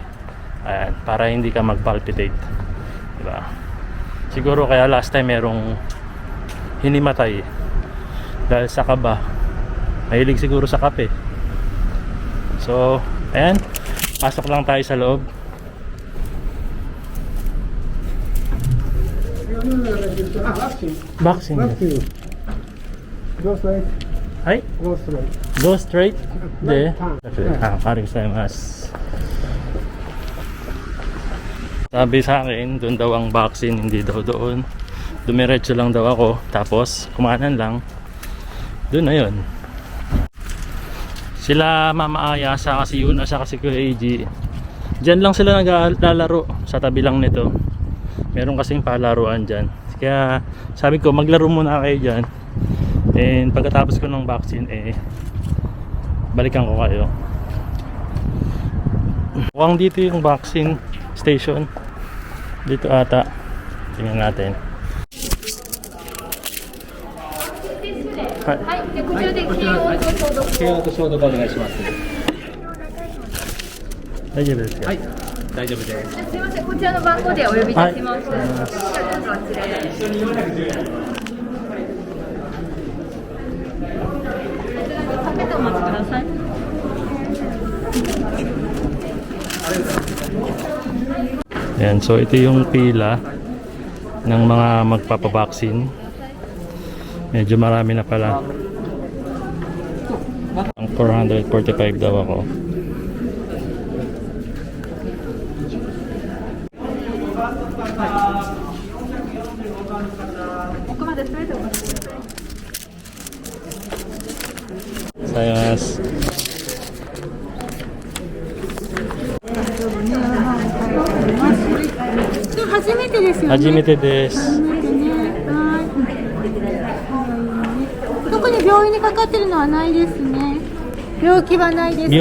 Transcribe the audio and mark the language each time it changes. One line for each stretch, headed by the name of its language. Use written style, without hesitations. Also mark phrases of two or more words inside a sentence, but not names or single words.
Filipino: Ayan, para hindi ka mag-palpitate. Diba? Siguro kaya last time merong hinimatay dahil sa kaba. Mahilig siguro sa kape. So, ayan. Pasok lang tayo sa loob. Vaccine.
English: Go straight. Hi. Go straight. Go straight.
Japanese: で。ありがとう.
Filipino: Sabi sa akin, doon daw ang vaccine, hindi daw doon. Dumiretso lang daw ako, tapos kumanan lang. Doon na yun. Sila Mama Aya, sa kasi Yuna, sa kasi Kuya AG. Diyan lang sila naglalaro sa tabi lang nito. Meron kasing palaruan dyan. Kaya sabi ko maglaro muna kayo dyan. And pagkatapos ko ng vaccine balikan ko kayo. Mukhang dito yung
English: vaccine station.
Filipino: Dito ata. Tingnan natin.
Japanese: 大丈夫です. すいません、こちらの番号でお呼びいたします。カフェでお待ちください。
Filipino: Ayan, so ito yung pila ng mga magpapabaksin. Medyo marami na pala. Ang 445 daw ako. Sayas.
Japanese: 初めてですよね。初めてです。初めてね。はい。特に病院にかかってるのはないですね。病気はないですか。